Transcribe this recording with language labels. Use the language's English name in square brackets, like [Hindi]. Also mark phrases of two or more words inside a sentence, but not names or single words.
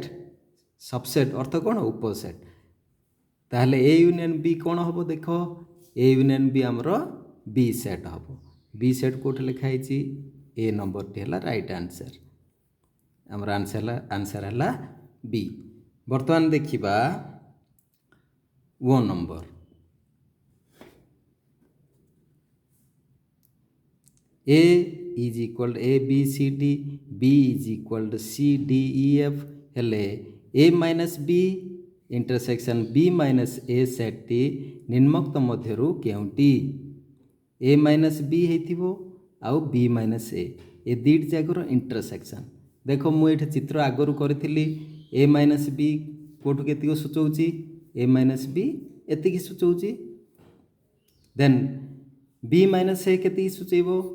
[Odia] ସବସେଟ୍ ଅର୍ଥ କ'ଣ? ଉପସେଟ୍। ତାହେଲେ [English] A union B [Odia] କ'ଣ ହେବ ଦେଖ? [English] A union B [Odia] ଆମର [English] B set [Odia] ହେବ। [English] B set [Odia] କେଉଁଠି ଲେଖା ହେଇଛି? ଏ ନମ୍ବରଟି ହେଲା [English] right answer. [Odia] ଆମର ଆନ୍ସର୍ ହେଲା ବି। ବର୍ତ୍ତମାନ ଦେଖିବା ଓ ନମ୍ବର। [English] A is equal to A B C D, B is equal to C D E F ହେଲେ A minus B ଇଣ୍ଟରସେକ୍ସନ୍ B minus A ସେଟ୍ଟି [Odia] ନିମ୍ନୋକ୍ତ ମଧ୍ୟରୁ କେଉଁଟି? [English] A minus B [Odia] ହେଇଥିବ ଆଉ B minus A, ଏ ଦୁଇଟି ଯାକର ଇଣ୍ଟରସେକ୍ସନ୍। ଦେଖ ମୁଁ ଏଇଠି ଚିତ୍ର ଆଗରୁ କରିଥିଲି। [English] A minus B [Odia] କେଉଁଠୁ କେତିକି ସୂଚଉଛି? [English] A minus B [Odia] ଏତିକି ସୂଚଉଛି। [English] then B minus A [Odia] କେତିକି ସୂଚେଇବ?